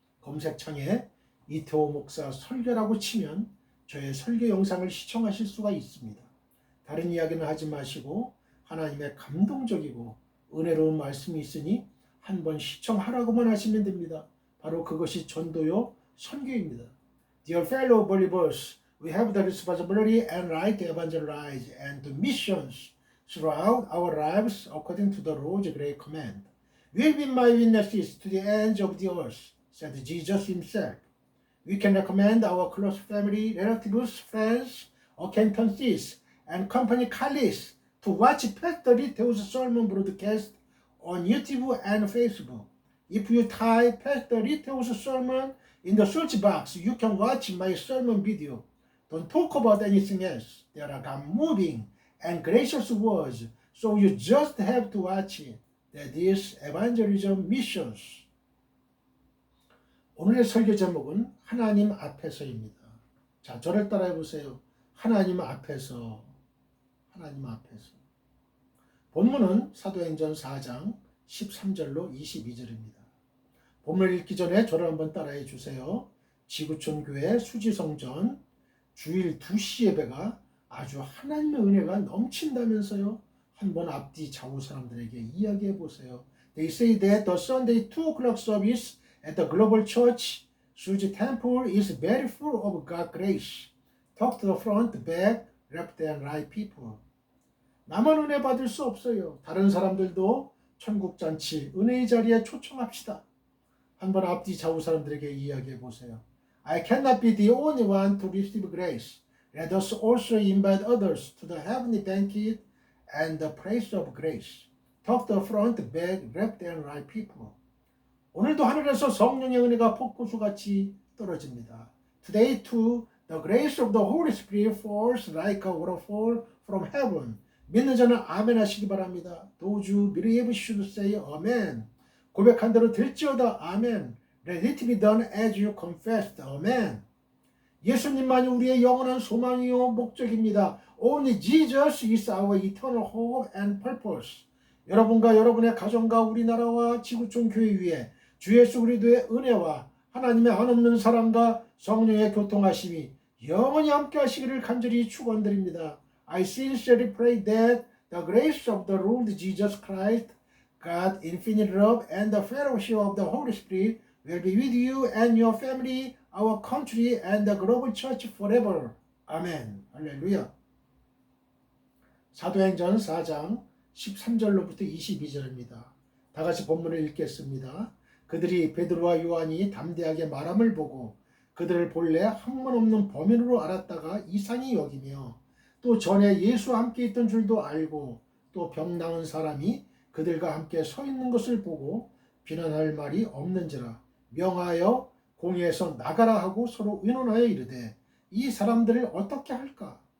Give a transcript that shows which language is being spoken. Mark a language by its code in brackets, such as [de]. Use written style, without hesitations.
[ko] 검색창에 이태호 목사 설교라고 치면 저의 설교 영상을 시청하실 수가 있습니다. 다른 이야기는 하지 마시고 하나님의 감동적이고 은혜로운 말씀이 있으니 한번 시청하라고만 하시면 됩니다. 바로 그것이 전도요 선교입니다. [en] Dear fellow believers, we have the responsibility and right to evangelize and to missions throughout our lives according to the Lord's great command. Will be my witnesses to the ends of the earth, said Jesus himself. We can recommend our close family, relatives, friends, acquaintances, and company colleagues to watch Pastor Riteo's sermon broadcast on YouTube and Facebook. If you type Pastor Riteo's sermon in the search box, you can watch my sermon video. Don't talk about anything else. There are God moving and gracious words, so you just have to watch it. That is evangelism missions. [ko] 오늘의 설교 제목은 하나님 앞에서입니다. 자, 저를 따라해 보세요. 하나님 앞에서. 하나님 앞에서. 본문은 사도행전 4장 13절로 22절입니다. 본문을 읽기 전에 저를 한번 따라해 주세요. 지구촌 교회 수지성전 주일 2시 예배가 아주 하나님의 은혜가 넘친다면서요. 한번 앞뒤 좌우 사람들에게 이야기해 보세요. [en] They say that the Sunday 2 o'clock service at the Global Church Suji Temple is very full of God's grace. Talk to the front, back, left and right people. [ko] 나만 은혜 받을 수 없어요. 다른 사람들도 천국잔치 은혜의 자리에 초청합시다. 한번 앞뒤 좌우 사람들에게 이야기해 보세요. [en] I cannot be the only one to receive grace. Let us also invite others to the heavenly banquet and the place of grace. Talk to the front, back, left and right people. [ko] 오늘도 하늘에서 성령의 은혜가 폭포수같이 떨어집니다. [en] Today too, the grace of the Holy Spirit falls like a waterfall from heaven. [ko] 믿는 자는 아멘 하시기 바랍니다. [en] Those who believe should say amen. [ko] 고백한 대로 될지어다 아멘. [en] Let it be done as you confessed. [ko] 아멘. 예수님만이 우리의 영원한 소망이요 목적입니다. [en] Only Jesus is our eternal hope and purpose. [ko] 여러분과 여러분의 가정과 우리나라와 지구촌 교회 위에 주 예수 그리스도의 은혜와 하나님의 한없는 사랑과 성령의 교통하심이 영원히 함께 하시기를 간절히 축원드립니다. [en] I sincerely pray that the grace of the Lord Jesus Christ, God's infinite love and the fellowship of the Holy Spirit will be with you and your family, our country and the global church forever. [ko] 아멘. 할렐루야. 사도행전 4장 13절로부터 22절입니다. 다 같이 본문을 읽겠습니다. 그들이 베드로와 요한이 담대하게 말함을 보고 그들을 본래 학문 없는 범인으로 알았다가 이상히 여기며 또 전에 예수와 함께 있던 줄도 알고 또 병 나은 사람이 그들과 함께 서 있는 것을 보고 비난할 말이 없는지라 명하여 공회에서 나가라 하고 서로 의논하여 이르되 이 사람들을 어떻게 할까?